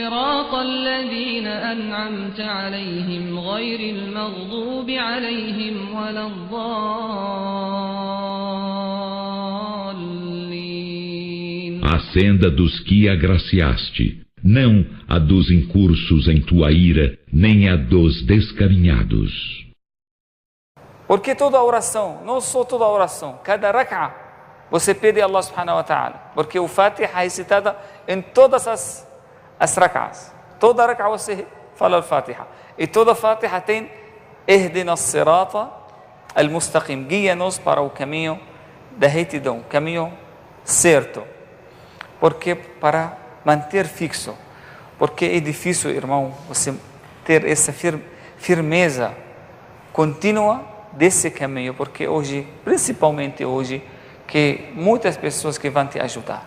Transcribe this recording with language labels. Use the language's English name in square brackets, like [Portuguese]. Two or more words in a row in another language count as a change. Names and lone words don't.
[Portuguese] A senda dos que agraciaste, não a dos incursos em tua ira, nem a dos descaminhados. Porque toda oração, não só toda oração, cada rak'a, você pede a [Arabic] الله سبحانه وتعالى. [Portuguese] Porque o Fatiha é recitada em todas as rak'as. Toda rak'a você fala o Fatiha. E toda Fatiha tem [Arabic] اهدنا الصراط المستقيم. [Portuguese] Guia-nos para o caminho da retidão, caminho certo. Porque para manter fixo. Porque é difícil, irmão, você ter essa firmeza contínua desse caminho, porque hoje, principalmente hoje, que muitas pessoas que vão te ajudar.